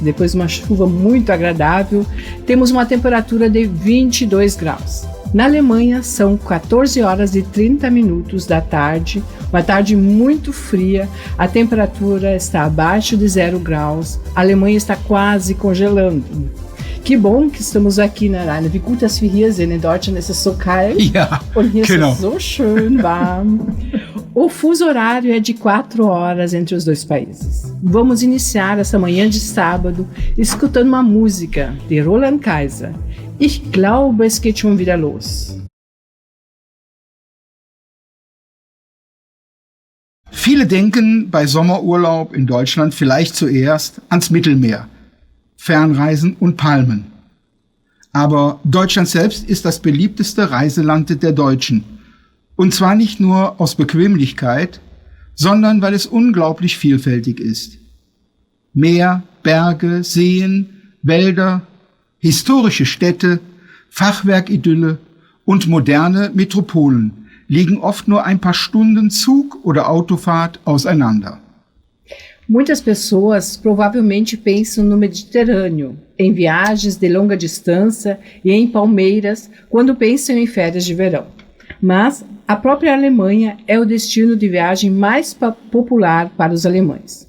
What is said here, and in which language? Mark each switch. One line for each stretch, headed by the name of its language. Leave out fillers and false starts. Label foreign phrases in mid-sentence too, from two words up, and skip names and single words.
Portuguese: Depois de uma chuva muito agradável, temos uma temperatura de 22 graus. Na Alemanha são 14 horas e 30 minutos da tarde, uma tarde muito fria, a temperatura está abaixo de 0 graus, a Alemanha está quase congelando. Que bom que estamos aqui na Rhein.
German: Wie gut, dass wir hier sind. In Deutschland ist es so kalt und hier ist es so schön warm.
Portuguese: O fuso horário é de 4 horas entre os dois países. Vamos iniciar essa manhã de sábado escutando uma música de Roland Kaiser.
German: Ich glaube, es geht schon wieder los. Viele denken bei Sommerurlaub in Deutschland vielleicht zuerst ans Mittelmeer, Fernreisen und Palmen. Aber Deutschland selbst ist das beliebteste Reiseland der Deutschen. Und zwar nicht nur aus Bequemlichkeit, sondern weil es unglaublich vielfältig ist. Meer, Berge, Seen, Wälder, historische Städte, Fachwerkidylle und moderne Metropolen liegen oft nur ein paar Stunden Zug- oder Autofahrt auseinander.
Portuguese: Muitas pessoas provavelmente pensam no Mediterrâneo, em viagens de longa distância e em palmeiras quando pensam em férias de verão. Mas a própria Alemanha é o destino de viagem mais popular para os alemães.